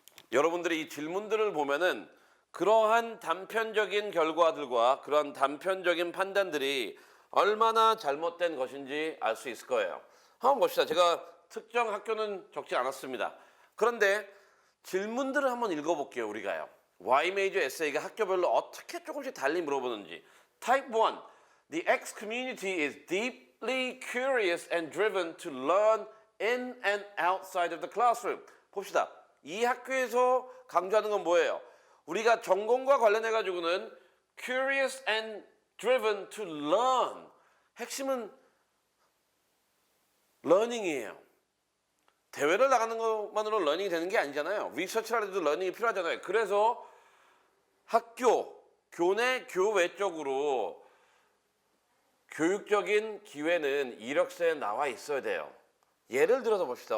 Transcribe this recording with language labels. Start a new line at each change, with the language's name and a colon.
Korean: 여러분들이 이 질문들을 보면은 그러한 단편적인 결과들과 그런 단편적인 판단들이 얼마나 잘못된 것인지 알 수 있을 거예요. 한번 봅시다. 제가 특정 학교는 적지 않았습니다. 그런데 질문들을 한번 읽어볼게요. 우리가요. Why major essay가 학교별로 어떻게 조금씩 달리 물어보는지.
English: Type 1. The X community is deeply curious and driven to learn in and outside of the classroom.
Korean: 봅시다. 이 학교에서 강조하는 건 뭐예요? 우리가 전공과 관련해 가지고는
English: curious and driven to learn.
Korean: 핵심은 learning이에요. 대회를 나가는 것만으로 learning이 되는 게 아니잖아요. 리서치를 해도 learning이 필요하잖아요. 그래서 학교, 교내, 교외 쪽으로 교육적인 기회는 이력서에 나와 있어야 돼요. 예를 들어서 봅시다.